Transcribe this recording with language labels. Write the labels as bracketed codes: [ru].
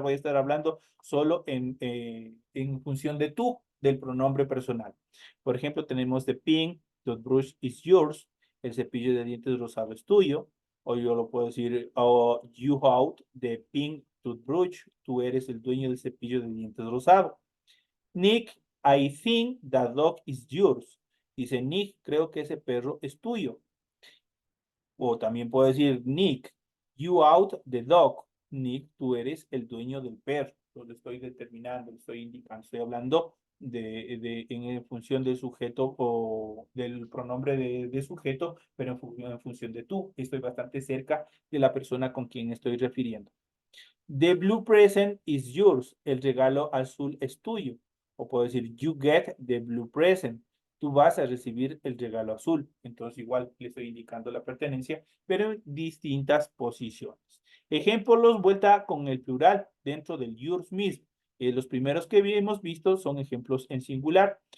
[es] Voy a estar hablando solo en función de tú, del pronombre personal. Por ejemplo, tenemos [en] the pink toothbrush is yours. [es] El cepillo de dientes rosado es tuyo. O yo lo puedo decir, [en] oh, you hold the pink toothbrush. [es] Tú eres el dueño del cepillo de dientes rosado. [en] Nick, I think that dog is yours. [es] Dice Nick, creo que ese perro es tuyo. O también puedo decir Nick, [en] you out the dog. [es] Nick, tú eres el dueño del perro. Lo estoy determinando, lo estoy indicando, estoy hablando en función del sujeto o del pronombre de sujeto, pero en función de tú. Estoy bastante cerca de la persona con quien estoy refiriendo. [en] The blue present is yours. [es] El regalo azul es tuyo. O puedo decir, [en] you get the blue present. [es] Tú vas a recibir el regalo azul. Entonces igual le estoy indicando la pertenencia, pero en distintas posiciones. Ejemplos, vuelta con el plural dentro del yours mismo. Los primeros que hemos visto son ejemplos en singular.